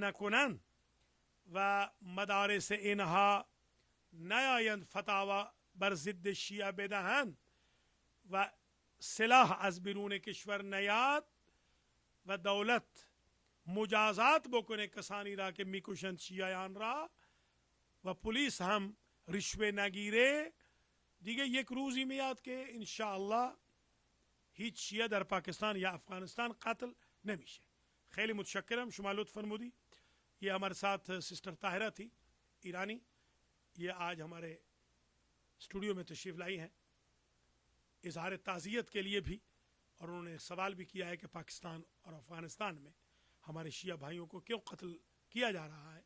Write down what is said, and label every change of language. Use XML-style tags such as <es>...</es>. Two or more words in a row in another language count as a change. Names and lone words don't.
<fa>نکنن و مدارس اینها نیایند فتاوا بر ضد شیعه بدهند و سلاح از بیرون کشور نیاد و دولت مجازات بکنه کسانی را که میکشند شیعیان را و پلیس هم رشوه نگیره، دیگه یک روزی میاد که انشاءالله هیچ شیعه در پاکستان یا افغانستان قتل نمیشه. خیلی متشکرم. شما لطف فرمودی.</fa> <ur>یہ ہمارے ساتھ سسٹر طاہرہ تھی ایرانی، یہ آج ہمارے اسٹوڈیو میں تشریف لائی ہیں اظہار تعزیت کے لیے بھی، اور انہوں نے سوال بھی کیا ہے کہ پاکستان اور افغانستان میں ہمارے شیعہ بھائیوں کو کیوں قتل کیا جا رہا ہے.</ur>